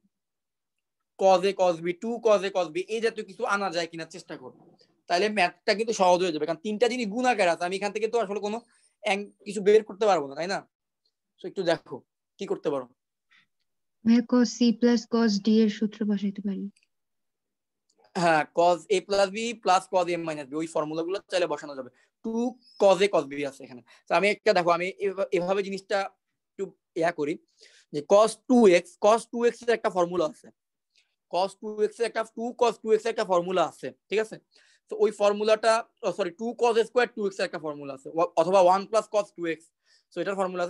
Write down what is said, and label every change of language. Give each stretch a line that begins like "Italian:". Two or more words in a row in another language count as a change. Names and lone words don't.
English: cos a cos b 2 cos a cos b
Bangla: এই জাতীয় কিছু আনা যায় কিনা চেষ্টা করো, তাহলে ম্যাথটা কিন্তু সহজ হয়ে যাবে। কারণ 3টা জিনিস গুণাকার আছে, আমি এখান থেকে তো আসলে কোনো কিছু বের করতে পারবো না, তাই না? তো একটু দেখো কি করতে পারো। ভাই
English: cos c plus cos d
Bangla: এর সূত্র বসাইতে পারি। হ্যাঁ,
English: cos a plus b
Bangla: plus
English: cos a minus b,
Bangla: ওই ফর্মুলাগুলো চাইলে বসানো যাবে।
English: 2 cos a cos b
Bangla: আছে এখানে। তো আমি একটা দেখো, আমি এভাবে জিনিসটা একটু করি যে cos 2x এর একটা ফর্মুলা আছে, cos 2x এর একটা 2 cos 2x এর একটা ফর্মুলা আছে, ঠিক আছে? তো ওই ফর্মুলাটা সরি
English: 2 cos square 2x
Bangla: এর একটা ফর্মুলা আছে, অথবা
English: 1 plus cos 2x,
Bangla: সো এটার ফর্মুলা আছে।